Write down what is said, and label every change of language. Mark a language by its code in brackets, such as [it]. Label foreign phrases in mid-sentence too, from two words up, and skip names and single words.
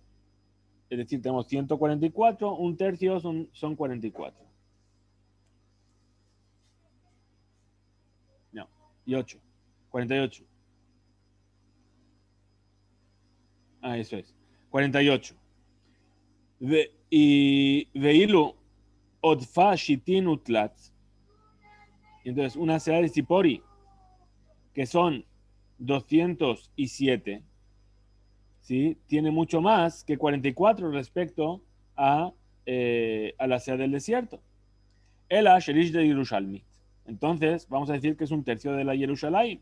[es] Es decir, tenemos 144, un tercio son 44. No, y 8. 48. Ah, eso es. 48. [arc] Y ואילו עודפא שיתין ותלת. Entonces, una ciudad de Sipori, que son 207, ¿sí? Tiene mucho más que 44 respecto a la ciudad del desierto. El Shelish de Yerushalmi. Entonces, vamos a decir que es un tercio de la Jerusalén.